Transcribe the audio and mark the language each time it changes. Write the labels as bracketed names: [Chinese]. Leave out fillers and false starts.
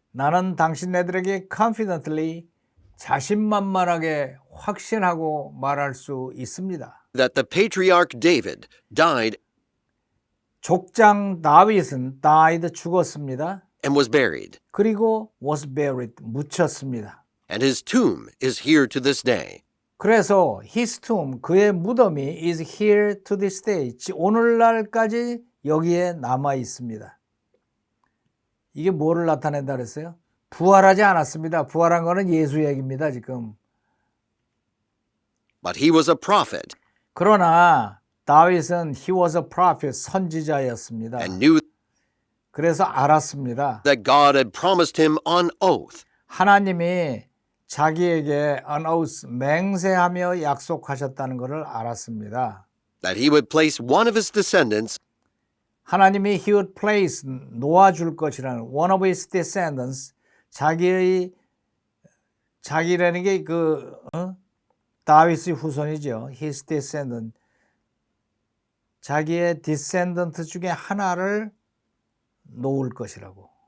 [Korean] 나는 당신네들에게 confidently, 자신만만하게 확신하고 말할 수 있습니다. [English] that the patriarch David died [Korean] 족장 다윗은 died, 죽었습니다. [English] and was buried, [Korean] 그리고 [English] was buried, [Korean] 묻혔습니다. [English] and his tomb is here to this day. [Korean] 그래서 [English] his tomb, [Korean] 그의 무덤이 [English] is here to this day, [Korean] 오늘날까지 여기에 남아 있습니다. 이게 뭐를 나타낸다 그랬어요? 부활하지 않았습니다. 부활한 거는 예수 얘기입니다, 지금. [English] But he was a prophet [Korean] 그러나 다윗은 [English] he was a prophet, [Korean] 선지자였습니다. [English] and knew [Korean] 그래서 알았습니다. [English] that God had promised him on oath [Korean] 하나님이 자기에게 [English] on oath, [Korean] 맹세하며 약속하셨다는 것을 알았습니다. [English] that he would place one of his descendants [Korean] 하나님이 [English] he would place, [Korean] 놓아줄 것이라는 [English] one of his descendants, [Korean] 자기라는 게 다윗의 후손이죠. [English] his descendant. [Korean] 자기의 descendant 중에 하나를 놓을 것이라고.